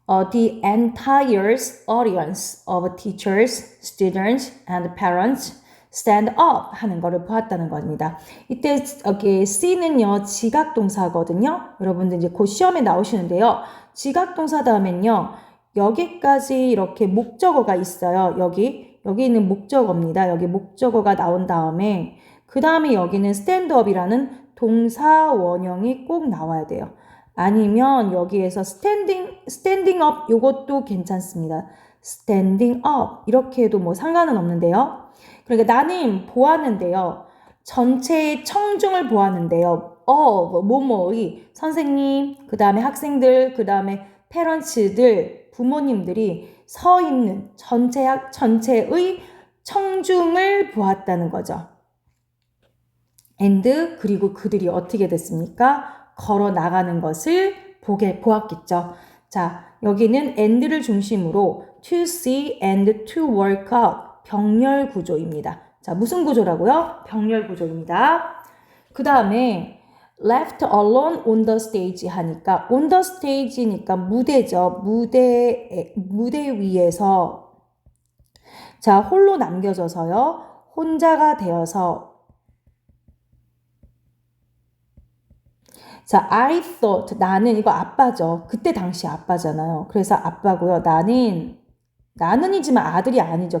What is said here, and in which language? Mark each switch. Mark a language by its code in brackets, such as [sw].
[en] The entire audience of teachers, students, and parents stand up [ko] 하는 거를 보았다는 겁니다. 이때 여기 C는요 지각동사거든요. 여러분들 이제 곧 시험에 나오시는데요. 지각동사 다음엔요 여기까지 이렇게 목적어가 있어요. 여기 있는 목적어입니다. 여기 목적어가 나온 다음에 그 다음에 여기는 stand up이라는 동사 원형이 꼭 나와야 돼요. 아니면 여기에서 standing up 요것도 괜찮습니다. standing up 이렇게 해도 뭐 상관은 없는데요. 그러니까 나는 보았는데요. 전체의 청중을 보았는데요. 뭐뭐의 선생님, 그 다음에 학생들, 그 다음에 페런츠들, 부모님들이 서 있는 전체의 청중을 보았다는 거죠. and 그리고 그들이 어떻게 됐습니까? 걸어 나가는 것을 보았겠죠. 자, 여기는 and를 중심으로 [en] to see and to work out [ko] 병렬 구조입니다. 자, 무슨 구조라고요? 병렬 구조입니다. 그 다음에 [en] left alone on the stage [ko] 하니까 on the stage니까 무대죠. 무대 위에서 자, 홀로 남겨져서요. 혼자가 되어서 자, [en] I thought [ko] 나는 이거 아빠죠. 그때 당시 아빠잖아요. 그래서 아빠고요. 나는이지만 아들이 아니죠.